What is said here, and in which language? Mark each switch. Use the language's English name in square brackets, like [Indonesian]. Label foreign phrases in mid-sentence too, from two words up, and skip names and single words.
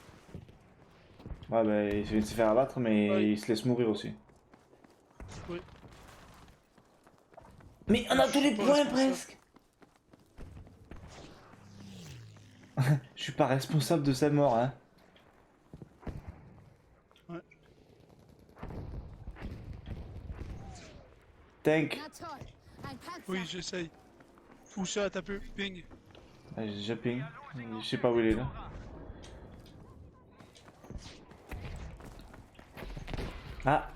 [French] Ouais bah il vient de se faire abattre mais Ouais. il se laisse mourir aussi. Oui. Mais on a Je tous suis les pas points responsable. presque. Je suis pas responsable de sa mort hein. Ouais. Tank. [German] Na toll. Ein Panzer. [French] Oui, j'essaye. Où ça, t'as peu ping. Ah, j'ai déjà ping. Je sais pas où il est là. Ah.